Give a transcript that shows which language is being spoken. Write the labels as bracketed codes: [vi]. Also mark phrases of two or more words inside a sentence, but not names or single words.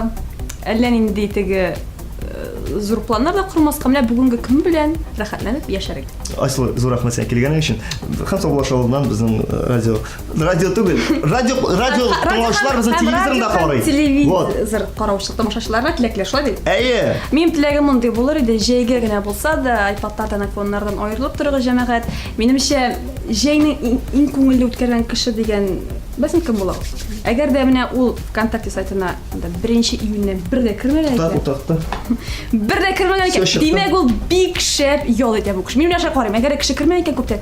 [tt] Әллә нинди теге зур планнар да курмаска, менә бүгенге көн белән рәхәтләнеп яшәргә. Айсылу, зур рәхмәт сиңа килгәнең өчен. Һәм саубуллашуыбыздан безнең радио түгел. Радио тыңлаучылар безнең телевизорны да карый. Телевизор караучы тамашачыларга теләкләр шулай бит. Әйе. Минем теләгем мондый булыр иде, җәйгә генә булса да, iPad'тардан, iPhone'нардан аерылып торырга җәмәгать. Минемчә, җәйнең иң күңелле үткәргән кеше дигән безнең кем була? Әгәр дә менә ул ВКонтакте сайтына 1 июньнән бер дә кертмәгән икән. Бер дә кертмәгән икән. Димәк, ул бик шәп ял итә бу кеше. Мин менә карыйм, әгәр кеше кертмәгән икән күптән.